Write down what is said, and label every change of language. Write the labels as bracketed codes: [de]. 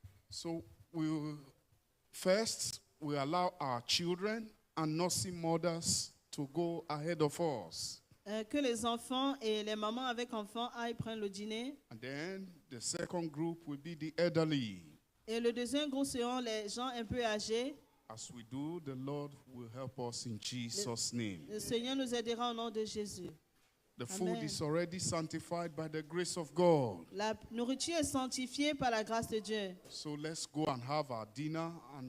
[en] So first we allow our children and nursing mothers to go ahead of us. [fr] Que les enfants et les mamans avec enfants aillent prendre le dîner. [en] And then the second group will be the elderly. [fr] Et le deuxième groupe seront les gens un peu âgés. [en] As we do, the Lord will help us in Jesus' name. [fr] Le Seigneur nous aidera au nom de Jésus. [en] The food Amen. is already sanctified by the grace of God. [fr] La nourriture est sanctifiée par la grâce de Dieu. [en] So let's go and have our dinner and